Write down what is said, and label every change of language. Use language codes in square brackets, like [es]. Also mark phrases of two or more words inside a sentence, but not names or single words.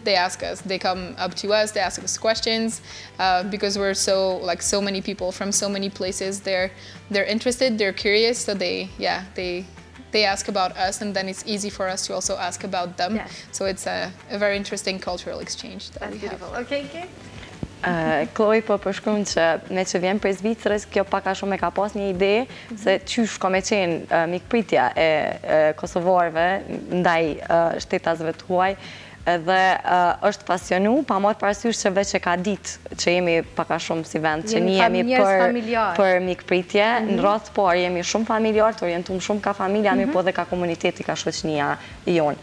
[en] They ask us, they come up to us, they ask us questions, because we're so many people from so many places. They're interested, they're curious, so they ask about us, and then it's easy for us to also ask about them. Yes. So it's a very interesting cultural exchange that we have. Okay, Kate? [sq] Chloe po përshkruan që ne që vjen prej Zvicrës, kjo pak a shumë e ka pas një ide se qysh ka me qenë mikpritja e kosovarëve ndaj shtetasve të huaj, dhe është pasionu, pa marrë parasysh që veç e ka ditë që jemi paka shumë si vend, që një jemi për mikpritje, në rrath parë jemi shumë familjar, të orientum shumë ka familja, mi po dhe ka komuniteti, ka shoqënia jonë.